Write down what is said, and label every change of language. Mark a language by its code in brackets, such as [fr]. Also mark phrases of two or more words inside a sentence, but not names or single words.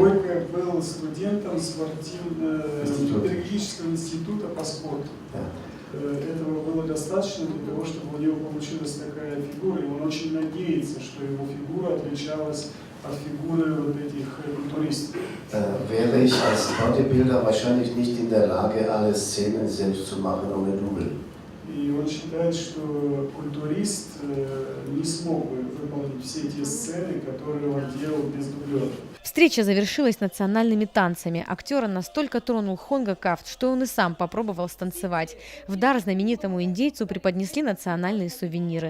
[ru] Гойко был студентом педагогического института по спорту. Этого было достаточно для того, чтобы у него получилась такая фигура, и он очень надеется, что его фигура отличалась от фигуры вот этих культуристов. [de] Wäre ich als Bodybuilder wahrscheinlich nicht in der Lage, alle Szenen selbst zu machen ohne Double. [ru] И он считает, что культурист не смог бы выполнить все те сцены, которые он делал без дублера. Встреча завершилась национальными танцами. Актера настолько тронул Хонга Кафт, что он и сам попробовал станцевать. В дар знаменитому индейцу преподнесли национальные сувениры.